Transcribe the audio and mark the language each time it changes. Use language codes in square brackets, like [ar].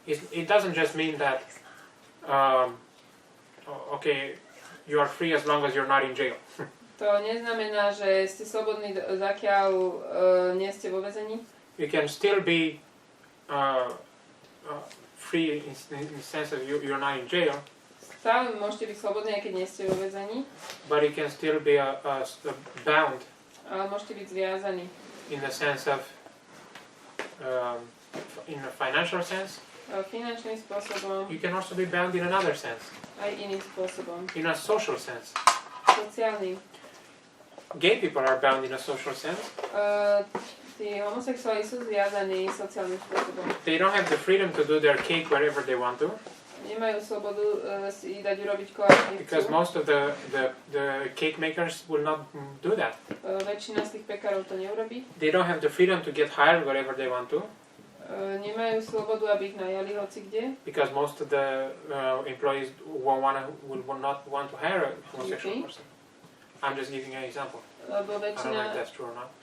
[en] It doesn't just mean that, okay, you are free as long as you're not in jail. [sk] To neznamená, že ste slobodní, zakiaľ nie ste vo väzení. [en] You can still be free in the sense of you're not in jail, [sk] Stále môžete byť slobodní, aj keď nie ste vo väzení, [en] but you can still be bound [sk] ale môžete byť zviazaní. [en] in the sense of, in a financial sense. [sk] Finančným spôsobom, [en] You can also be bound in another sense, [sk] aj iným spôsobom. [en] in a social sense. [sk] Sociálnym. [en] Gay people are bound in a social sense. [sk] Tí homosexuáli sú zviazaní sociálnym spôsobom. [en] They don't have the freedom to do their cake wherever they want to, [sk] Nemajú slobodu si dať urobiť koláč, [en] because most of the cake makers will not do that. [sk] Väčšina z tých pekárov to neurobí. [en] They don't have the freedom to get hired wherever they want to, [sk] Nemajú slobodu, aby ich najali hocikde. [en] because most of the employees will not want to hire a homosexual person. I'm just giving an example. [sk] Lebo [en] I don't know if that's true or not.